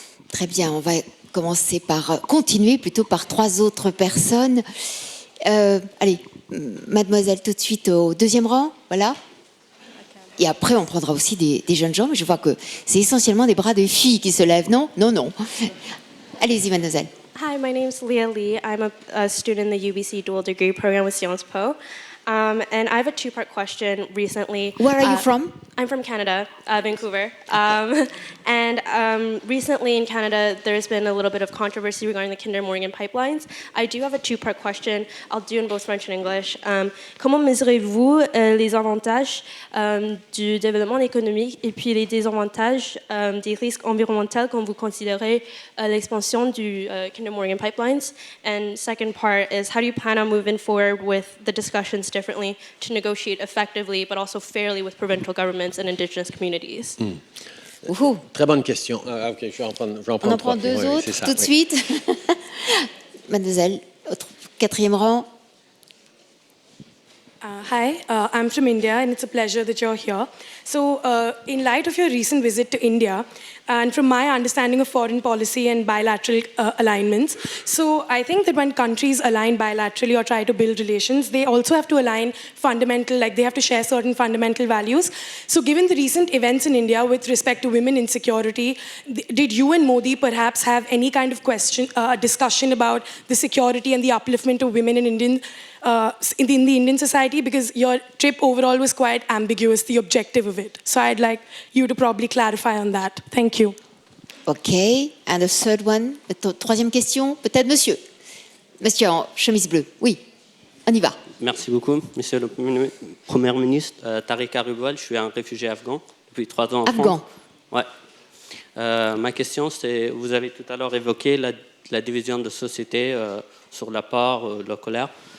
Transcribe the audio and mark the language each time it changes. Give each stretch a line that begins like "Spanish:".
French: Très bien, on va continuer plutôt par 3 autres personnes. Allez, mademoiselle, tout de suite au 2e rang, voilà. Et après, on prendra aussi des jeunes gens, mais je vois que c'est essentiellement des bras de filles qui se lèvent, non? Non. Allez-y, mademoiselle.
English: Hi, my name is Leah Lee. I'm a student in the UBC dual degree program with Sciences Po. And I have a 2-part question recently. Where are you from? I'm from Canada, Vancouver. Recently in Canada, there's been a little bit of controversy regarding the Kinder Morgan pipelines. I do have a 2-part question. I'll do in both French and English.
French: Comment mesurez-vous les avantages du développement économique et puis les désavantages des risques environnementaux quand vous considérez l'expansion du Kinder Morgan pipelines?
English: And second part is, how do you plan on moving forward with the discussions differently to negotiate effectively but also fairly with provincial governments and Indigenous communities?
French: Très bonne question. Okay, je vais en prendre On en prend 2 autres tout de suite. Mademoiselle, 4e rang.
English: Hi, I'm from India, and it's a pleasure that you're here. So, in light of your recent visit to India, and from my understanding of foreign policy and bilateral alignments, so I think that when countries align bilaterally or try to build relations, they also have to align they have to share certain fundamental values. So, given the recent events in India with respect to women insecurity, did you and Modi perhaps have any kind of discussion about the security and the upliftment of women in the Indian society? Because your trip overall was quite ambiguous, the objective of it. So I'd like you to probably clarify on that. Thank you. Okay, and the third one,
French: 3e question, peut-être monsieur en chemise bleue. Oui, on y va. Merci beaucoup, Monsieur le Premier ministre. Tariq Arubal, je suis un réfugié afghan depuis 3 ans en France. Ouais. Ma question, c'est, vous avez tout à l'heure évoqué la division de société sur l'apport, la colère.